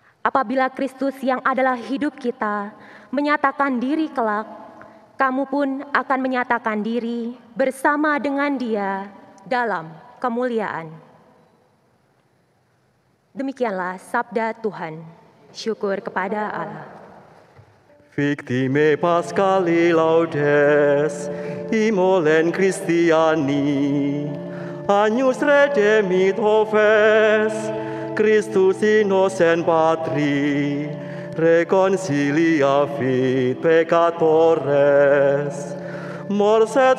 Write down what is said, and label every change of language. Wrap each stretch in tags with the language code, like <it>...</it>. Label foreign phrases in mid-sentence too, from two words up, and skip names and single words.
<id>apabila Kristus yang adalah hidup kita menyatakan diri kelak, kamu pun akan menyatakan diri bersama dengan Dia dalam kemuliaan. Demikianlah sabda Tuhan. Syukur kepada Allah.</id> <la>Victime Paschali laudes, immolen Christiani, agnus redemit oves, Christus innocent patri, reconcilia fit peccatores, mors et</la>